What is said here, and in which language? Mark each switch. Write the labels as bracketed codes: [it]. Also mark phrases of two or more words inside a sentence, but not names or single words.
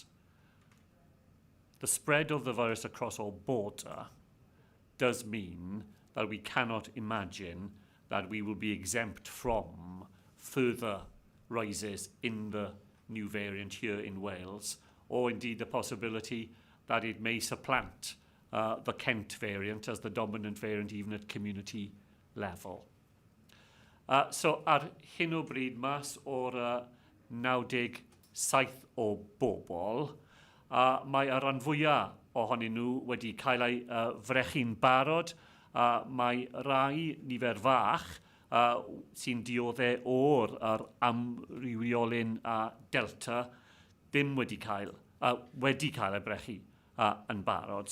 [en] The spread of the virus across our border does mean that we cannot imagine that we will be exempt from further rises in the new variant here in Wales, or indeed the possibility that it may supplant the Kent variant as the dominant variant even at community level. [cy] So ar hyn o bryd, mas o'r 97 o bobl, mae y rhan fwyaf ohonyn nhw wedi cael ei frechu'n barod. Mae rai nifer fach sy'n dioddau o'r amrywiolyn Delta ddim wedi cael ei brechu yn barod.